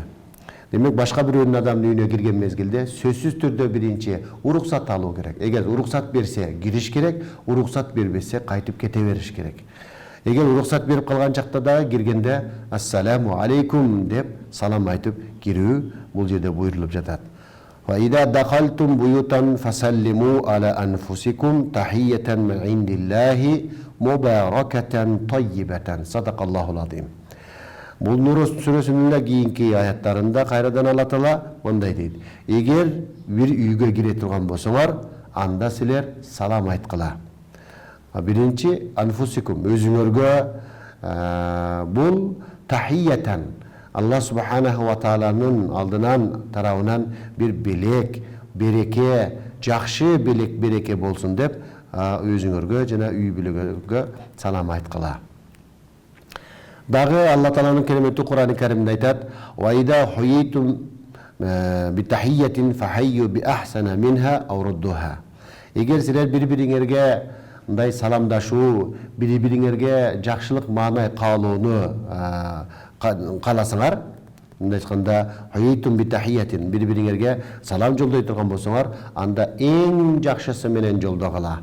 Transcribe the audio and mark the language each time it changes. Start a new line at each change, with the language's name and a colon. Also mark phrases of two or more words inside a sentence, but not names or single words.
Kyrgyz: Демек башка бирөөнүн адамдын үйүнө кирген мезгилде сөзсүз түрдө биринчи уруксат алуу керек. Эгер уруксат берсе кириш керек, уруксат бербесе кайтып кете бериш керек. Эгер уруксат берип калган чакта да киргенде
Arabic: السلام عليكم
Kyrgyz: деп салам айтып кирүү бул жерде буйрулуп жатат.
Arabic: وإذا دخلتم بيوتا فسلموا على أنفسكم تحية من عند الله مباركة طيبة. صدق الله العظيم.
Kyrgyz: Бул Нур сүрөсүнүн кийинки аяттарында кайрадан Алла таала мындай дейт. Эгер бир үйгө кире турган болсоңор, анда силер салам айткыла. Биринчи анфусикум өзүңөргө бул тахиятан
Arabic: الله سبحانه وتعالى
Kyrgyz: алдынан тарабынан бир белек, береке, жакшы белек, береке болсун деп өзүңөргө жана үй бүлөгө салам айткыла. Дагы Алла тааланын кереметтүү Кур'ан-ы Каримде айтат:
Arabic: "وإذا حييتم بتحية فحيوا بأحسن منها أو ردوها."
Kyrgyz: Эгер силер бири-бириңерге мындай саламдашуу, бири-бириңерге жакшылык маанай каалоону кааласаңар, мындай айтканда
Arabic: حييتم بتحية
Kyrgyz: бири-бириңерге салам жолдой турган болсоңор, анда эң жакшысы менен жолдогула.